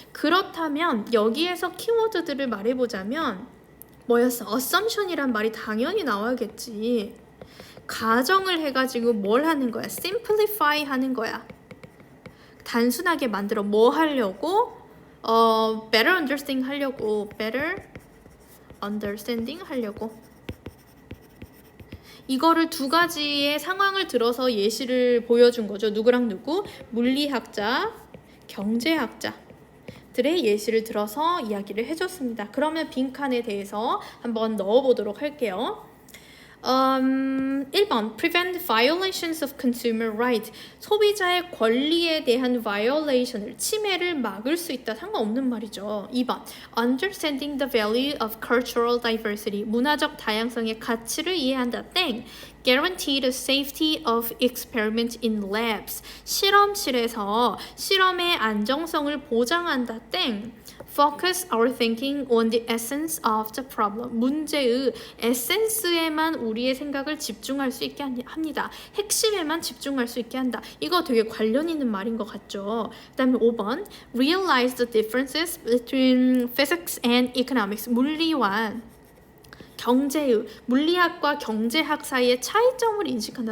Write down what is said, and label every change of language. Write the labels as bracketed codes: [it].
[ko] 그렇다면 여기에서 키워드들을 말해보자면 뭐였어? assumption이란 말이 당연히 나와야겠지. 가정을 해가지고 뭘 하는 거야? simplify 하는 거야. 단순하게 만들어 뭐 하려고? [en] better understanding 하려고. better understanding 하려고. [ko] 이거를 두 가지의 상황을 들어서 예시를 보여준 거죠. 누구랑 누구? 물리학자, 경제학자들의 예시를 들어서 이야기를 해줬습니다. 그러면 빈칸에 대해서 한번 넣어보도록 할게요. [en] 1번 Prevent violations of consumer right. [ko] 소비자의 권리에 대한 violation을, 침해를 막을 수 있다. 상관없는 말이죠. [en] 2번 Understanding the value of cultural diversity. [ko] 문화적 다양성의 가치를 이해한다. 땡. [en] guarantee the safety of experiment in labs. [ko] 실험실에서 실험의 안정성을 보장한다. 땡. [en] Focus our thinking on the essence of the problem. [ko] 문제의 에센스에만 우리의 생각을 집중할 수 있게 합니다. 핵심에만 집중할 수 있게 한다. 이거 되게 관련 있는 말인 것 같죠. 그 다음에 [en] 5번 Realize the differences between physics and economics. [ko] 물리와 경제의, 물리학과 경제학 사이의 차이점을 인식한다.